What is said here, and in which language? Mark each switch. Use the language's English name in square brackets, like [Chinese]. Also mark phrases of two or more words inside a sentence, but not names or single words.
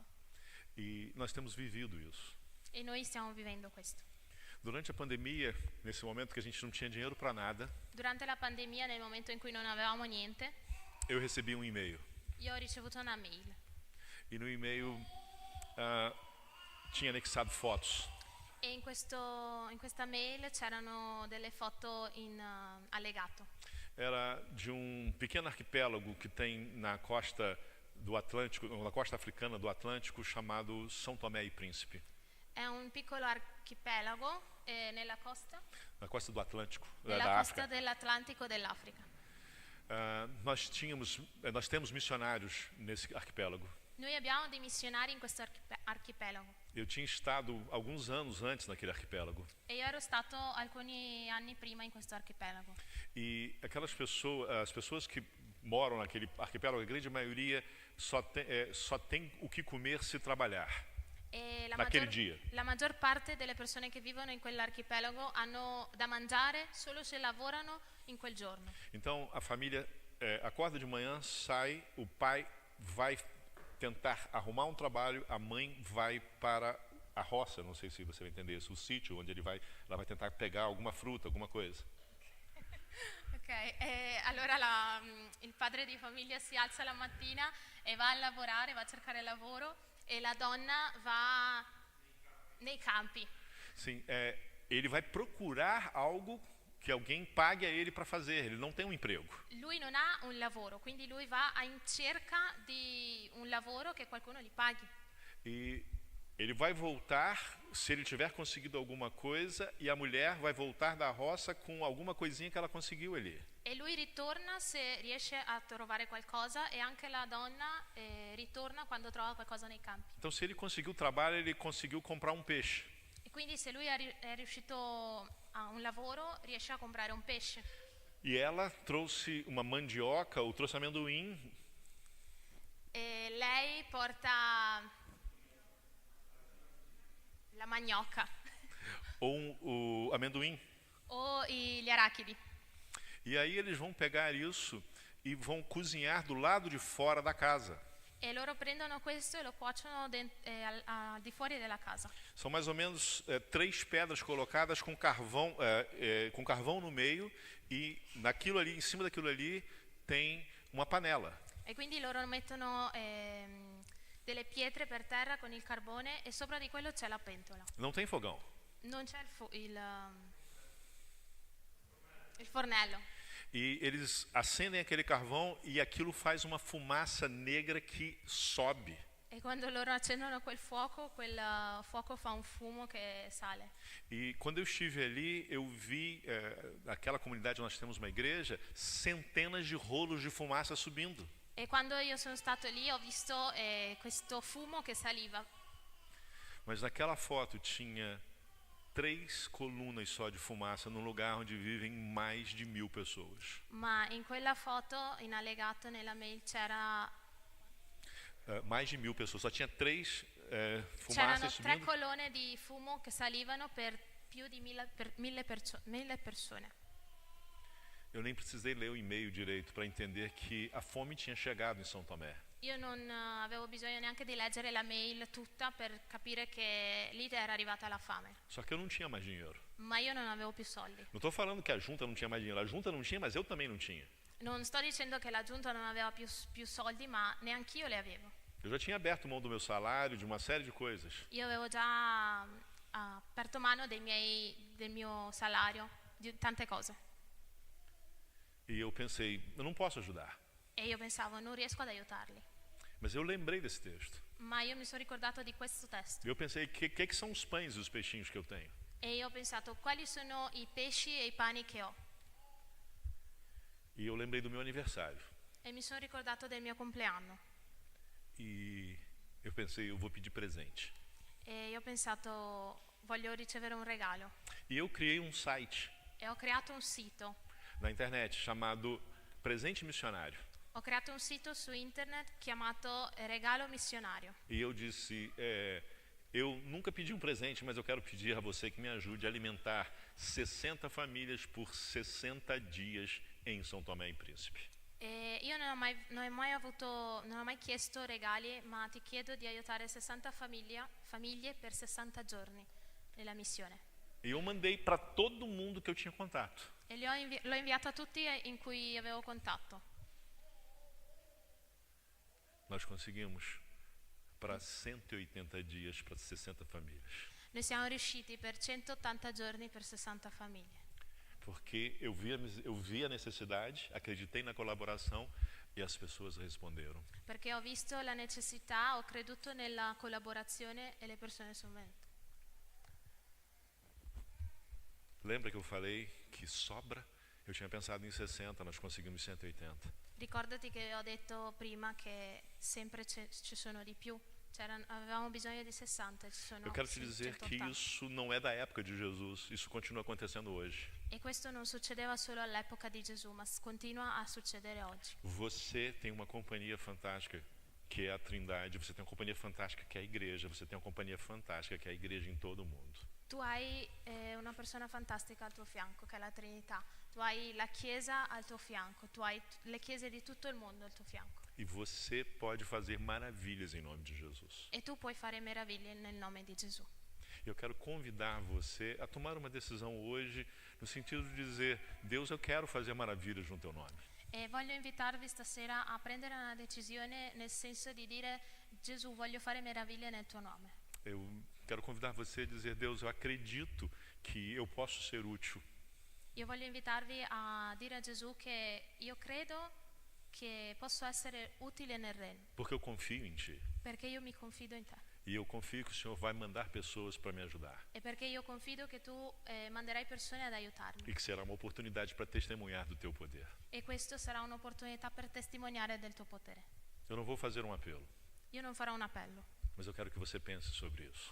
[Portuguese] E nós temos vivido isso. [Italian] E noi stiamo vivendo questo. [Portuguese] Durante a pandemia, nesse momento que a gente não tinha dinheiro para nada, [Italian] Durante la pandemia, nel momento in cui non avevamo niente, [Portuguese] eu recebi um e-mail. [Italian] io ho ricevuto una mail. [Portuguese] E no e-mail tinha anexado fotos. [Italian] E in questa mail c'erano delle foto in allegato. [Portuguese] Era de um pequeno arquipélago que tem na costa do Atlântico, na costa africana do Atlântico, chamado São Tomé e Príncipe. [Italian] È un piccolo archipelago nella costa [Portuguese] do Atlântico, [Italian] nella [Portuguese] da costa África. [Italian] dell'Atlantico dell'Africa. [Portuguese] Nós temos missionários nesse arquipélago. [Italian] Noi abbiamo dei missionari in questo archipelago. [Portuguese] Eu tinha estado alguns anos antes naquele arquipélago. [Italian] E io ero stato alcuni anni prima in questo archipelago. [Portuguese] E aquelas pessoas, as pessoas que moram naquele arquipélago, a grande maioria só tem o que comer se trabalhar. [Italian] E [Portuguese] Naquele dia. [Italian] la maggior parte delle persone che vivono in quell'archipelago hanno da mangiare solo se lavorano in quel giorno. [Portuguese] Então a família acorda de manhã, sai, o pai vai tentar arrumar um trabalho, a mãe vai para a roça, não sei se você vai entender isso, o sítio onde ela vai tentar pegar alguma fruta, alguma coisa. Ok. [Italian] Ok, allora il padre di famiglia si alza la mattina e va a lavorare, va a cercare lavoro e la donna va nei campi. [Portuguese] Sim, ele vai procurar algo que alguém pague a ele para fazer. Ele não tem um emprego. [Italian] Lui non ha un lavoro, quindi lui va in cerca di un lavoro che qualcuno gli paghi. [Portuguese] E ele vai voltar se ele tiver conseguido alguma coisa, e a mulher vai voltar da roça com alguma coisinha que ela conseguiu ali. [Italian] E lui ritorna se riesce a trovare qualcosa e anche la donna ritorna quando trova qualcosa nei campi. [Portuguese] Então, se ele conseguiu trabalho, ele conseguiu comprar um peixe. [Italian] E quindi se lui è riuscito a un lavoro, riesce a comprare un pesce. [Portuguese] E ela trouxe uma mandioca ou trouxe amendoim. [Italian] E lei porta la manioca [Portuguese] Ou o amendoim. [Italian] o gli arachidi. [Portuguese] E aí eles vão pegar isso e vão cozinhar do lado de fora da casa. [Italian] E loro prendono questo e lo cuociono al di fuori della casa. [Portuguese] São mais ou menos 3 pedras colocadas com carvão no meio, e naquilo ali, em cima daquilo ali, tem uma panela. [Italian] E quindi loro mettono delle pietre per terra con il carbone e sopra di quello c'è la pentola. [Portuguese] Não tem fogão. [Italian] Non c'è il fornello. [Portuguese] E eles acendem aquele carvão e aquilo faz uma fumaça negra que sobe. [Italian] E quando loro accendono quel fuoco fa un fumo che sale. [Portuguese] E quando eu estive ali, eu vi, naquela comunidade nós temos uma igreja, centenas de rolos de fumaça subindo. [Italian] E quando io sono stato lì ho visto questo fumo che saliva. [Portuguese] Mas naquela foto tinha 3 colunas só de fumaça num lugar onde vivem mais de 1000 pessoas. [Italian] Ma in quella foto, in allegato nella mail, c'era [Portuguese] Mais de 1000 pessoas. Só tinha 3 [Italian] c'erano [Portuguese] fumaças 3 subindo. [Italian] colonne di fumo che salivano per più di 1000 persone. [Portuguese] Eu nem precisei ler o e-mail direito para entender que a fome tinha chegado em São Tomé. [Italian] Io non avevo bisogno neanche di leggere la mail tutta per capire che lì era arrivata la fame. [Portuguese] Só que eu não tinha mais dinheiro. [Italian] Ma io non avevo più soldi. [Portuguese] Não estou falando que a junta não tinha mais dinheiro. A junta não tinha, mas eu também não tinha. [Italian] Non sto dicendo che la giunta non aveva più soldi, ma neanch'io li avevo. [Portuguese] Eu já tinha aberto mão do meu salário, de uma série de coisas. [Italian] Io avevo già aperto mano del mio salario, di tante cose. [Portuguese] E eu pensei, eu não posso ajudar. [Italian] E io pensavo, non riesco ad aiutarli. [Portuguese] Mas eu lembrei desse texto. [Italian] Ma io mi sono ricordato di questo testo. [Portuguese] E eu pensei, o que são os pães e os peixinhos que eu tenho? [Italian] E io ho pensato, quali sono i pesci e i pani che ho? [Portuguese] E eu lembrei do meu aniversário. [Italian] E mi sono ricordato del mio compleanno. [Portuguese] E eu pensei, eu vou pedir presente. [Italian] E io ho pensato, voglio ricevere un regalo. [Portuguese] E eu criei um site [Italian] E ho creato un sito. [Portuguese] na internet chamado Presente Missionário. [Italian] Ho creato un sito su internet chiamato Regalo Missionario. [Portuguese] E eu disse, eu nunca pedi um presente, mas eu quero pedir a você que me ajude a alimentar 60 famílias por 60 dias em São Tomé e Príncipe. [Italian] E io non ho mai chiesto regali, ma ti chiedo di aiutare 60 famiglie per 60 giorni nella missione. [Portuguese] E eu mandei para todo mundo que eu tinha contato. [Italian] E l'ho inviato a tutti in cui avevo contatto. [Portuguese] Nós conseguimos para 180 dias para 60 famílias. [Italian] Noi siamo riusciti per 180 giorni per 60 famiglie. [Portuguese] Porque eu vi a necessidade, acreditei na colaboração e as pessoas responderam. [Italian] Perché ho visto la necessità, ho creduto nella collaborazione e le persone sono venute. [Portuguese] Lembra que eu falei que sobra? Eu tinha pensado em 60, nós conseguimos 180. [Italian] Ricordati che ho detto prima che sempre ci sono di più. Avevamo bisogno di 60, ci sono [Portuguese] Eu quero te dizer que [Italian] 180. [Portuguese] isso não é da época de Jesus, isso continua acontecendo hoje. [Italian] E questo non succedeva solo all'epoca di Gesù, ma continua a succedere oggi. [Portuguese] Você tem uma companhia fantástica que é a Trindade, você tem uma companhia fantástica que é a igreja, você tem uma companhia fantástica que é a igreja em todo o mundo. [Italian] Tu hai una persona fantastica al tuo fianco, che è la Trinità. Tu hai la Chiesa al tuo fianco, tu hai le chiese di tutto il mondo al tuo fianco. [Portuguese] E você pode fazer maravilhas em nome de Jesus. [Italian] E tu puoi fare meraviglie nel nome di Gesù. [Portuguese] E eu quero convidar você a tomar uma decisão hoje, no sentido de dizer: Deus, eu quero fazer maravilhas no teu nome. [Italian] E voglio invitarvi stasera a prendere una decisione nel senso di dire: Gesù, voglio fare meraviglie nel tuo nome. [Portuguese] Eu quero convidar você a dizer: Deus, eu acredito que eu posso ser útil. [Italian] Io voglio invitarvi a dire a Gesù che io credo che posso essere utile nel regno, [Portuguese] Porque eu confio em Ti. [Italian] perché io mi confido in te. [Portuguese] E eu confio que o Senhor vai mandar pessoas para me ajudar. [Italian] E perché io confido che tu manderai persone ad aiutarmi. [Portuguese] E que será uma oportunidade para testemunhar do Teu poder. [Italian] E questo sarà un'opportunità per testimoniare del tuo potere. [Portuguese] Eu não vou fazer um apelo, [Italian] Io non farò un appello, [Portuguese] mas eu quero que você pense sobre isso.